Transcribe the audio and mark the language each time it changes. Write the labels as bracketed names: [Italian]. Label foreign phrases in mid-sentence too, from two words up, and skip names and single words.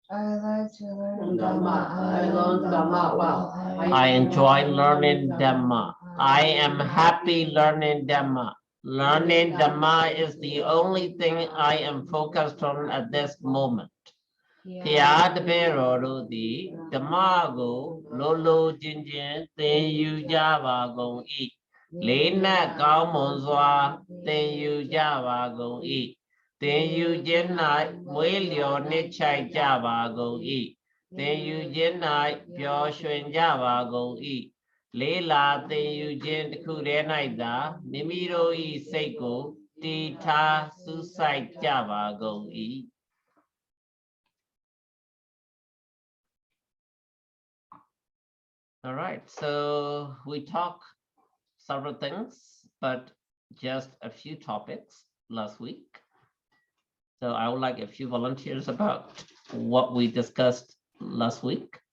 [English] I like to learn Dhamma. I learn Dhamma well. I enjoy learning Dhamma. I am happy learning Dhamma. Learning Dhamma is the only thing I am focused on at this moment. [Burmese] ဖျားတပည့်တော်တို့သည်ဓမ္မကိုလိုလိုကျင်ကျင်သင်ယူကြပါကုန်၏လေးနက်ကော င်းမွန်စွာသင်ယူကြပါကုန်၏သင်ယူခြင်း၌မွေးလျော်နှစ်ချိုက် ကြပါကုန်၏သင်ယူခြင်း၌ပျော်ရွှင်ကြပါကုန်၏လေးလာသင်ယူခြင်းတစ်ခုတည်း၌သာမိမိတို့၏စိတ်ကိုတည်ထားစူးစိုက်ကြပါကုန်၏ [English] All right, so we talk several things, but just a few topics last week. So I would like a few volunteers about what we discussed last week.